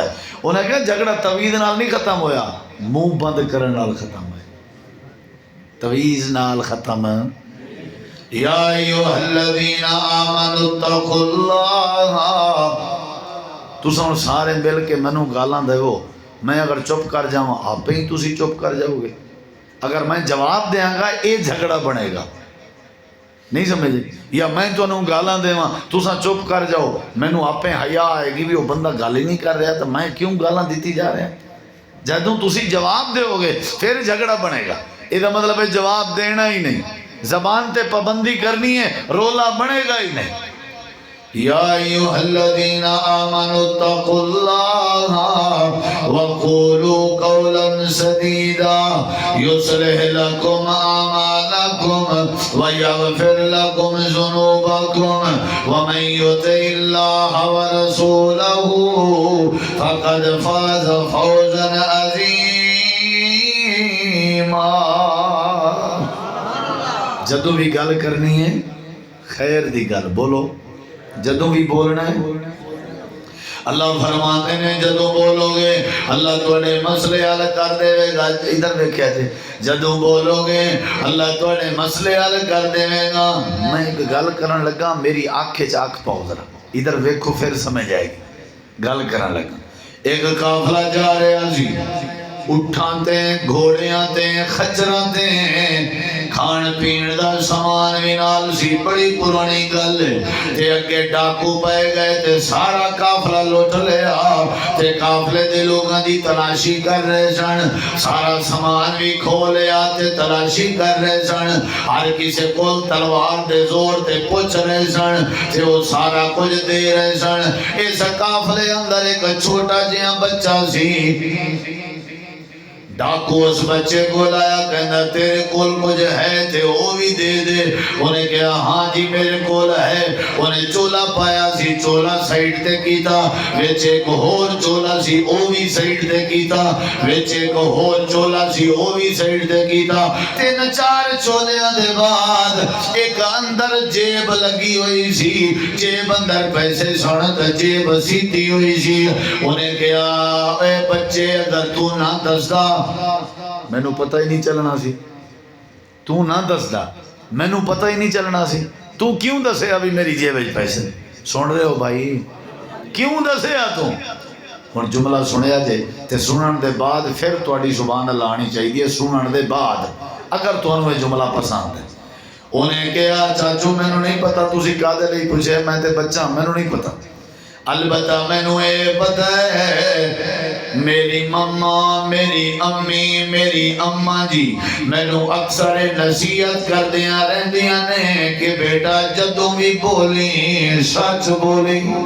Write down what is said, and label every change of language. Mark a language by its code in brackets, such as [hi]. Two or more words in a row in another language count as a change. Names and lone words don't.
[pa] انہیں کہا جھگڑا تعویذ نال نہیں ختم ہویا، منہ بند کرنے نال ختم ہویا، تعویذ نال ختم. [ar] یا ایھا الذین آمنوا اتقوا اللہ. [pa] تساں سارے مل کے مینوں گالاں دیو، میں اگر چپ کر جاواں آپ ہی تسی چپ کر جاؤ گے. اگر میں جواب دیاں گا یہ جھگڑا بنے گا. نہیں سمجھے؟ یا میں تانوں گالاں دیواں تساں چپ کر جاؤ، مینوں آپ حیا آئے گی بھی وہ بندہ گل ہی نہیں کر رہا تو میں کیوں گالاں دیتی جا رہا. جدوں تسی جواب دیو گے پھر جھگڑا بنے گا. یہ مطلب ہے جواب دینا ہی نہیں، زبان تے پابندی کرنی ہے، رولا بنے گا ہی نہیں. [ar] یا ایھا الذین آمنوا اتقوا اللہ وقولوا قولا سدیدا یصلح لکم اعمالکم ویغفر لکم ذنوبکم ومن یطع اللہ ورسولہ فقد فاز فوزا عظیما. [pa] جدوں بھی گل کرنی ہے خیر دی گل بولو. جدوں بھی بولنا ہے [ur] اللہ فرماتے ہیں [pa] جدوں بولو گے اللہ تواڈے مسئلے حل کر دے گا. ادھر دیکھیا جی، جدوں بولو گے اللہ تواڈے مسئلے حل کر دے گا. میں ایک گل کرن لگا، میری آنکھ وچ آنکھ پاؤ ذرا ادھر ویکھو پھر سمجھ آئے گی. گل کرن لگا، ایک قافلہ جا رہا سی، اٹھاں تے گھوڑیاں تے خچراں تے کھان پین دا سامان بھی نال سی. بڑی پرانی گل تے اگے ڈاکو پے گئے تے سارا قافلہ لٹ لیا تے قافلے دے لوگاں دی تلاشی کر رہے سن. سارا سامان بھی کھو لیا تے تلاشی کر رہے سن. ہر کسی کول تلوار دے زور تے پوچھ رہے سن تے وہ سارا کچھ دے رہے سن. اس قافلے اندر ایک چھوٹا جہا بچہ سی، ڈاکو اس بچے کو لایا، کہنا تیرے کول کچھ ہے تے وہ بھی دے دے۔ انہیں کہا ہاں جی میرے کول ہے۔ انہیں چولا پایا سی، چولا سائیڈ تے کیتا، وچ ایک ہور چولا سی او بھی سائیڈ تے کیتا، وچ ایک ہور چولا سی او بھی سائیڈ تے کیتا۔ 3-4 چولیاں دے بعد ایک اندر جیب لگی ہوئی سی، جیب اندر پیسے سنت جیب سیدھی ہوئی سی۔ انہیں کہا اے بچے اگر تو نہ دسدا میں نو پتہ ہی نہیں چلنا سی، تو نہ دسدا میں نو پتہ ہی نہیں چلنا سی، تو کیوں دسے ابھی میری جیب وچ پیسے؟ سن رہے ہو بھائی، کیوں دسے تو ہن جملہ سنیا جے تے سنن دے بعد پھر تہاڈی زبان اللہ آنی چاہیے سنن دے بعد، اگر تانوں یہ جملہ پسند ہے۔ انہیں کہا چاچو میں نو نہیں پتہ تسی کادے لئی پوچھے، میں تے بچہ میں نو نہیں پتہ، البتہ میں نو اے پتہ ہے میری مما، میری امی، میری اماں جی میں نو اکثر نصیحت کر دیاں رہندیاں نے کہ بیٹا جدوں بھی بولی سچ بولی۔